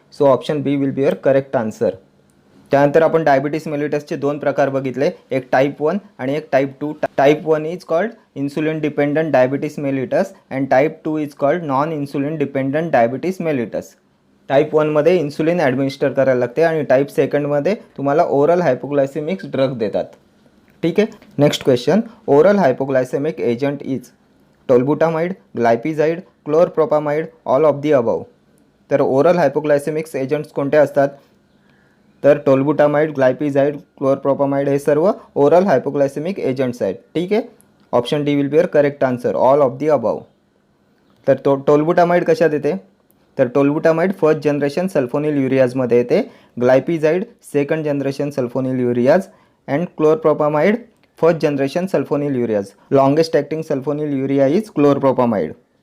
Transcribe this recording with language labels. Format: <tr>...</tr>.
<en>So option B will be your correct answer.</en> <mr>त्यानंतर आपण diabetes मेलिटसचे 2 प्रकार बघितले, एक टाईप 1 आणि एक type 2.</mr> <en>Type 1 is called insulin dependent diabetes mellitus and type 2 is called non insulin dependent diabetes mellitus.</en> <mr>Type 1मध्ये insulin administer करायला लागते आणि टाईप 2मध्ये तुम्हाला ओरल हायपोग्लायसेमिक ड्रग देतात. ठीक आहे.</mr> <en>Next question, oral hypoglycaemic agent is tolbutamide, glipizide, chlorpropamide, all of the above.</en> <mr>तर oral हायपोग्लायसेमिक्स agents कोणते असतात? तर टोलबुटामाइड, ग्लायपिझाइड, क्लोरप्रोपामाइड हे सर्व ओरल हायपोग्लायसेमिक एजंट्स आहेत. ठीक आहे.</mr> <en>Option D will be your correct answer, all of the above.</en> <mr>तर टोलबुटामाइड कशात येते? तर टोलबुटामाइड फर्स्ट जनरेशन सल्फोनिल्युरियाजमध्ये येते, ग्लायपिझाइड second generation सल्फोनिल्युरियाज and chlorpropamide first generation सल्फोनिल्युरियाज.</mr> <en>Longest acting sulfonylurea is chlorpropamide.</en>